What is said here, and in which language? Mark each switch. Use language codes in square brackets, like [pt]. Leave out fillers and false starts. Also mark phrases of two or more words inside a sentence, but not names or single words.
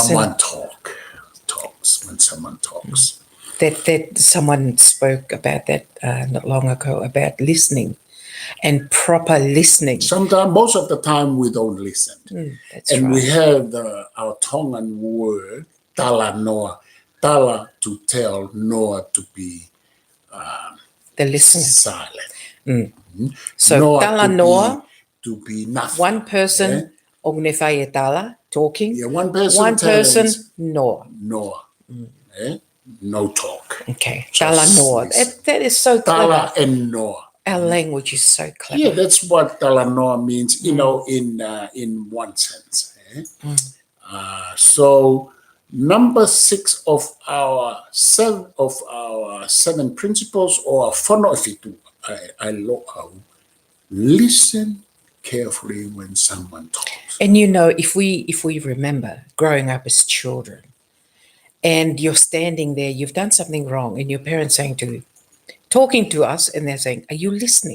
[en] someone talks, when someone talks. That someone spoke about that not long ago about listening and proper listening. Sometimes, most of the time, we don't listen. That's And right. we have our Tongan word, [to] tala noa. [en] Tala to tell, noa to be The listener. silent. So Noa [to] tala noa, [en] to be nothing. one person ognefai tala talking. Yeah, one person One person tells noa. noa. No talk. Okay. Just [to] Tala noa. [en] listen. That is so clever. Tala and noa. Our language is so clever. Yeah, that's what [to] tala noa [en] means, in one sense. So number 6 of our 7 principles, or [to] fono fitu [en] I listen carefully when someone talks. And if we remember growing up as children, and you're standing there, you've done something wrong, and your parents talking to us, and they're saying, "Are you listening?"